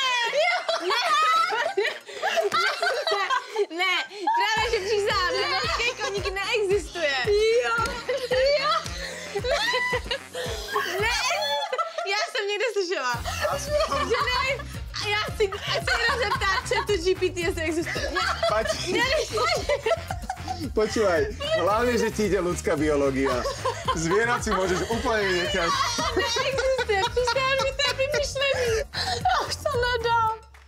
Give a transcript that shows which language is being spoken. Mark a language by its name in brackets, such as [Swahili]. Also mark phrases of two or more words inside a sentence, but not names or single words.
[Czech] Ne, právě že přísahám, že mořský koník neexistuje. Jo. Neexistuje. Já jsem někde slyšela. Že ne, a já si jenom zeptám chatu GPT, jestli existuje. Pati. [Slovak] Počúvaj, hlavne, že ti ide ľudská biológia. Zvierat si môžeš úplne vynechať. [Czech] Neexistuje, přísahám, že to je vymyšlený. Já už to nedám.